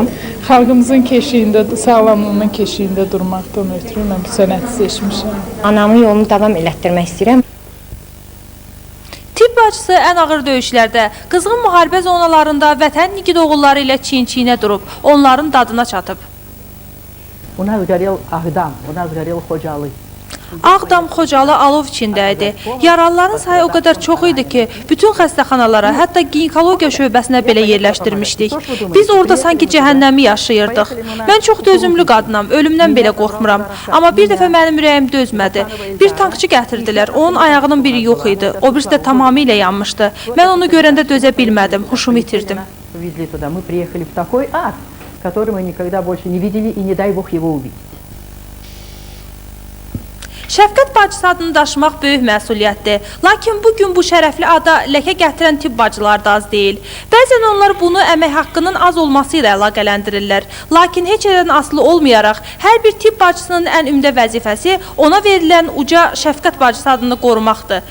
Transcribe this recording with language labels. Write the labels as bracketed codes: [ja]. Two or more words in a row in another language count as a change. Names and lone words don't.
[az] Xalqımızın keşiyində, sağlamlığının keşiyində durmaqdan ötürü mən bu sənəti seçmişəm. Anamın yolunu davam elətdirmək istəyirəm. Tibb bacısı ən ağır döyüşlərdə, qızğın müharibə zonalarında vətən igid oğulları ilə çiyin-çiyinə durub, onların dadına çatıb. [ru] У нас горел Агдам, у нас горел Xocalı. [az] Ağdam, Xocalı alov içində idi. Yaralıların sayı o qədər çox idi ki, bütün xəstəxanalara, hətta ginekologiya şöbəsinə belə yerləşdirmişdik. Biz orada sanki cəhənnəmi yaşayırdıq. Mən çox dözümlü qadınam, ölümdən belə qorxmuram. Amma bir dəfə mənim ürəyim dözmədi. Bir tankçı gətirdilər, onun ayağının biri yox idi, o birisi də tamamilə yanmışdı. Mən onu görəndə dözə bilmədim, huşumu itirdim. [ru] Мы приехали в такой ад, который мы никогда больше не видели, и не дай Бог его увидеть. [az] Şəfqət bacısı adını daşımaq böyük məsuliyyətdir. Lakin bugün bu şərəfli ada ləkə gətirən tibb bacılar da az deyil. Bəzən onlar bunu əmək haqqının az olması ilə əlaqələndirirlər. Lakin heç nədən asılı olmayaraq, hər bir tibb bacısının ən ümdə vəzifəsi ona verilən uca şəfqət bacısı adını qorumaqdır.